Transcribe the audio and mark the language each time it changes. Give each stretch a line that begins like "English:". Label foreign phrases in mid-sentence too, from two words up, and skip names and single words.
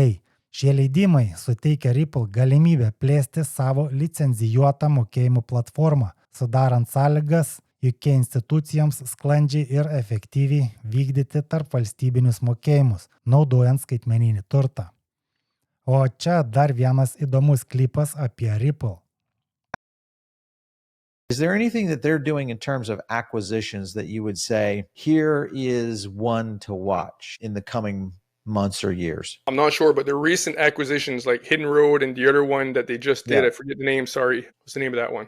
Lithuanian: Šie leidimai suteikia Ripple galimybę plėsti savo licencijuotą mokėjimų platformą, sudarant sąlygas UK institucijoms sklandžiai ir efektyviai vykdyti tarp valstybinius mokėjimus, naudojant skaitmeninį turtą. O čia dar vienas įdomus klipas apie Ripple.
English: Is there anything that they're doing in terms of acquisitions that you would say, here is one to watch in the coming months or years? I'm not sure, but the recent acquisitions like Hidden Road and the other one that they just did, I forget the name, sorry. What's the name of that one?